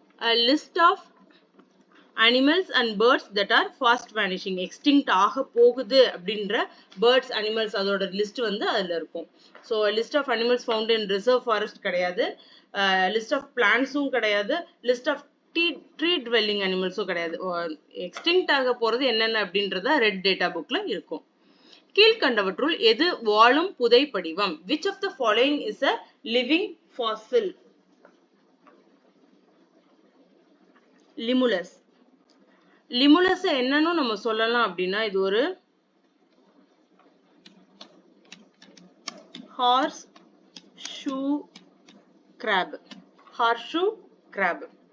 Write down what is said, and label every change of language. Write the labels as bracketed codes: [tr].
[en] A list of animals and birds that are fast vanishing, extinct [ta] ஆக போகுது அப்படின்ற birds, animals அதோட list வந்து அதுல இருக்கும். So list of animals found in reserve forest கிடையாது, லிஸ்ட் ஆஃப் பிளான்ட்ஸும் கிடையாது, லிஸ்ட் ஆஃப் ட்ரீ ட்வெல்லிங் அனிமல்ஸும் கிடையாது. எக்ஸ்டிங்க்ட் ஆக போறது என்னென்ன அப்படின்றத ரெட் டேட்டா புக்ல இருக்கும். கீழ்கண்டவற்றுள் எது வாழும் புதை படிவம்? [en] Which of the following is a living fossil? [ta] Limulus. Limulus என்னன்னு நம்ம சொல்லலாம் அப்படின்னா இது ஒரு hours shoe graph. Horseshoe graph.